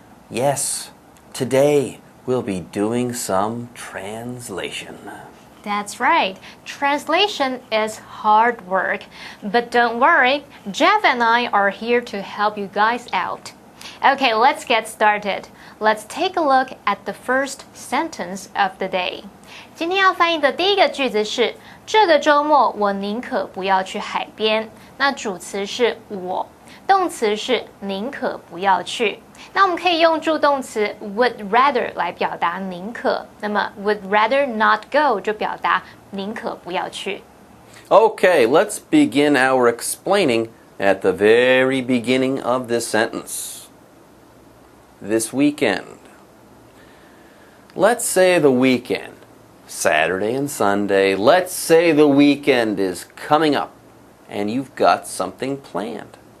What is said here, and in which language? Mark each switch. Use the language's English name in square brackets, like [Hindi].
[English] Yes, today we'll be doing some translation. That's right. Translation is hard work. But don't worry, Jeff and I are here to help you guys out. Okay, let's get started. Let's take a look at the first sentence of the day. [Chinese] 今天要翻译的第一个句子是这个周末我宁可不要去海边。那主词是我，动词是宁可不要去。那我们可以用助动词 [English] would rather [Chinese] 来表达宁可，那么 [English] would rather not go [Chinese] 就表达宁可不要去。 [English] Okay, let's begin our explaining at the very beginning of this sentence. This weekend. Let's say the weekend, Saturday and Sunday, let's say the weekend is coming up and you've got something planned.